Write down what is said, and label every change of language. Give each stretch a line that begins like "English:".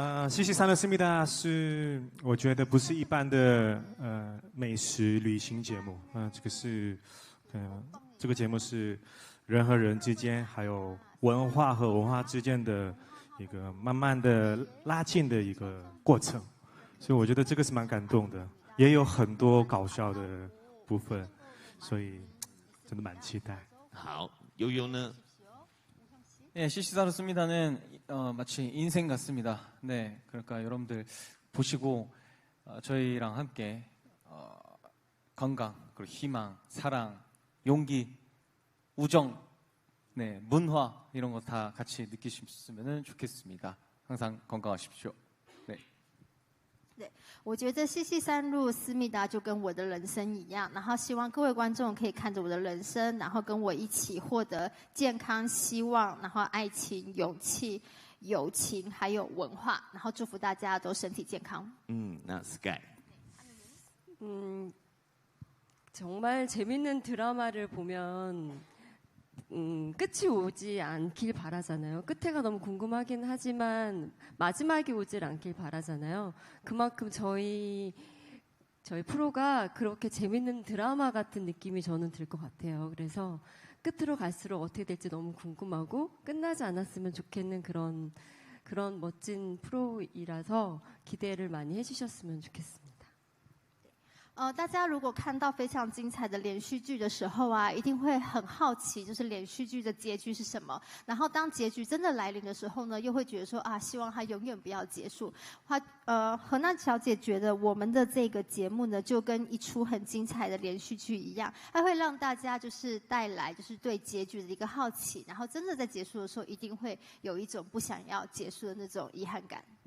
Chinese: 西西三路思密达是我觉得不是一般的美食旅行节目，这个节目是人和人之间，还有文化和文化之间的一个慢慢的拉近的一个过程。所以我觉得这个是蛮感动的，也有很多搞笑的部分，所以真的蛮期待。好，悠悠呢？
Korean: 네, 시시사로 씁니다는 마치 인생 같습니다. 네, 그러니까 여러분들 보시고 저희랑 함께 건강, 그리고 희망, 사랑, 용기, 우정, 네, 문화 이런 거 다 같이 느끼셨으면 좋겠습니다. 항상 건강하십시오.
Chinese: 对，我觉得西西三路思密达就跟我的人生一样，然后希望各位观众可以看着我的人生，然后跟我一起获得健康、希望，然后爱情、勇气、友情，还有文化，然后祝福大家都身体健康。那 Sky。
Korean: 정말 재밌는 드라마를 보면 끝이 오지 않길 바라잖아요. 끝에가 너무 궁금하긴 하지만 마지막이 오질 않길 바라잖아요. 그만큼 저희 프로가 그렇게 재밌는 드라마 같은 느낌이 저는 들 것 같아요. 그래서 끝으로 갈수록 어떻게 될지 너무 궁금하고 끝나지 않았으면 좋겠는 그런 멋진 프로이라서 기대를 많이 해주셨으면 좋겠습니다.
Chinese: 大家如果看到非常精彩的连续剧的时候啊，一定会很好奇，就是连续剧的结局是什么。然后当结局真的来临的时候呢，又会觉得说啊，希望它永远不要结束。何娜小姐觉得我们的这个节目呢，就跟一出很精彩的连续剧一样，它会让大家就是带来就是对结局的一个好奇，然后真的在结束的时候，一定会有一种不想要结束的那种遗憾感。